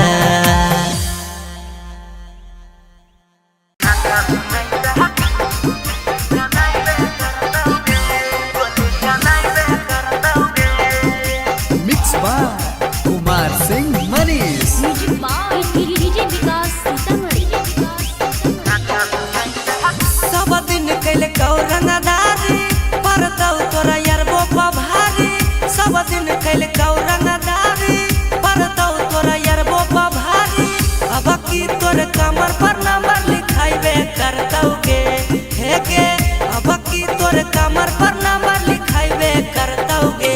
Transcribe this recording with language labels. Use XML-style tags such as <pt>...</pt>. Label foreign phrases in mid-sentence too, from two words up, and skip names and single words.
<en>Mix by Kumar Singh Manish. Music by DJ Vikas Sitamarhi.</en> <mag>सब दिन कैले कौरंगदारी परतौ तोरा यारबो भारी। सब दिन कैले कौरंगदारी परतौ तोरा यारबो भारी। अब की तोर कमर पर नंबर लिखाइबे करतौ गे हे गे। अब की तोर कमर पर नंबर लिखाइबे करतौ गे।</mag>